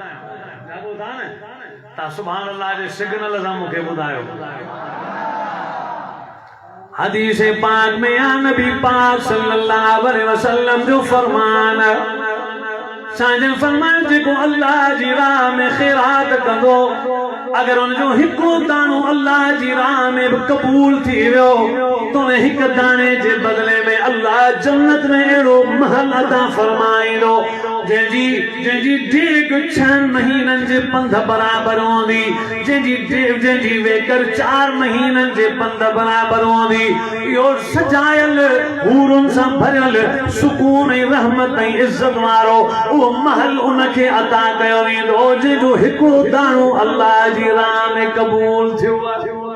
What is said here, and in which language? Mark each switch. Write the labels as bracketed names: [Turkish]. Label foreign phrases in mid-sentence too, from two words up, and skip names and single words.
[Sindhi] तव्हां [Arabic] سبحان الله [Sindhi] जे सिग्नल सां मूंखे ॿुधायो हदीस पाक में या नबी पाक [Arabic] صلى الله عليه وسلم [Sindhi] जो फरमान साजन फरमाए जेको अल्लाह जी राह में खैरात कंदो अगर उनजो हिकु दानो अल्लाह जी राह में भी कबूल थी वियो तो हिक दाने जे बदले में अल्लाह जन्नत में अहिड़ो महल अता फरमाईंदो जंहिंजी डेग 6 महीननि जे पंध बराबर हूंदी जंहिंजी वेकर 4 महीननि जे पंध बराबर हूंदी इहो सजायल हूरुनि सां भरियल सुकून ऐं रहमत ऐं इज़त वारो उहो महल उनखे अता कयो वेंदो जंहिंजो हिकिड़ो दाणो अल्लाह जी राह में क़बूल थियो आहे।